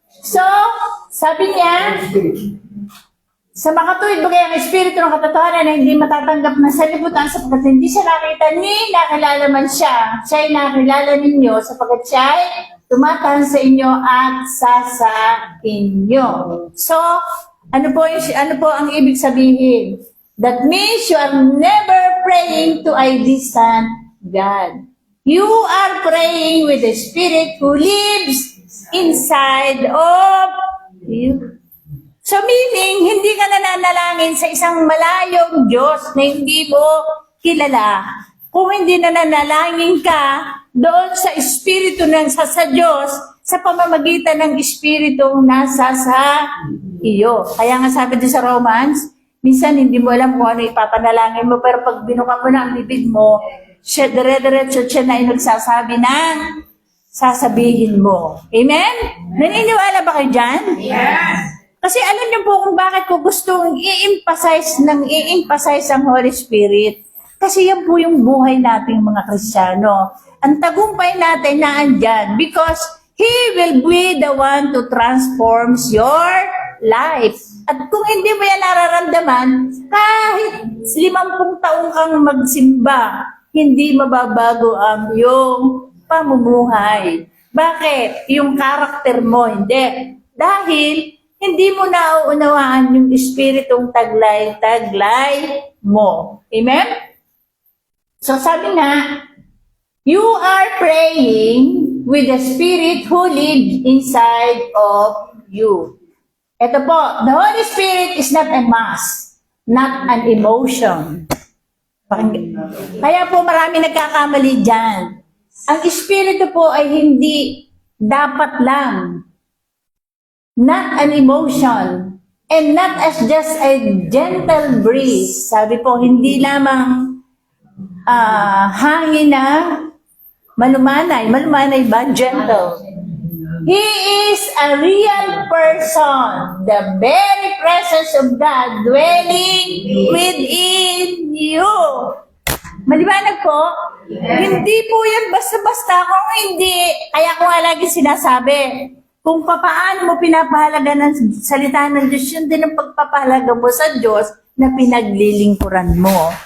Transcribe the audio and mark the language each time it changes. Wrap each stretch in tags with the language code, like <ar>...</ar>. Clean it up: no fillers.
<tl>So, sabi niya, sa makatuwid bagay ang Espiritu ng katotohanan na hindi matatanggap ng sanlibutan sapagkat hindi siya nakita ni nakilala man siya. Siya'y nakilala ninyo sapagkat siya'y tumatahan sa inyo at sa inyo. So, ano po ang ibig sabihin?</tl> <en>That means you are never praying to a distant God. You are praying with the Spirit who lives inside of you.</en> <tl>So meaning, hindi ka nananalangin sa isang malayong Diyos na hindi mo kilala. Kung hindi nananalangin ka doon sa Espiritu ng sa Diyos, sa pamamagitan ng Espiritu nasa sa iyo. Kaya nga sabi din sa Romans, minsan hindi mo alam kung ano ipapanalangin mo, pero pag binuka mo na ang bibig mo, siya, dire-diretso siya na yung nagsasabi ng sasabihin mo. Amen? Naniniwala ba kayo dyan?</tl> <en>Yes.</en> <tl>Kasi alam niyo po kung bakit ko gustong i-emphasize ang Holy Spirit. Kasi yan po yung buhay nating mga Kristiyano. Ang tagumpay natin na andyan</tl> <en>because He will be the one to transform your life.</en> <tl>At kung hindi mo yan nararamdaman, kahit 50 taong kang magsimba, hindi mababago ang iyong pamumuhay. Bakit? Yung karakter mo, hindi. Dahil hindi mo nauunawaan yung espiritong taglay-taglay mo. Amen? So sabi nga,</tl> <en>you are praying with the Spirit who lives inside of you.</en> <tl>Ito po,</tl> <en>the Holy Spirit is not a mass, not an emotion.</en> <tl>Kaya po marami nagkakamali dyan. Ang Espiritu po ay hindi dapat lang.</tl> <en>Not an emotion, and not as just a gentle breeze.</en> <tl>Sabi po, hindi lamang hangin na malumanay. Malumanay ba? Gentle.</tl> <en>He is a real person. The very presence of God dwelling within you.</en> <tl>Maliwanag po? Hindi po yan basta-basta. Kung hindi, kaya ko nga lagi sinasabi, kung papaano mo pinapahalaga ng salita ng Diyos, yun din ang pagpapahalaga mo sa Diyos na pinaglilingkuran mo.</tl>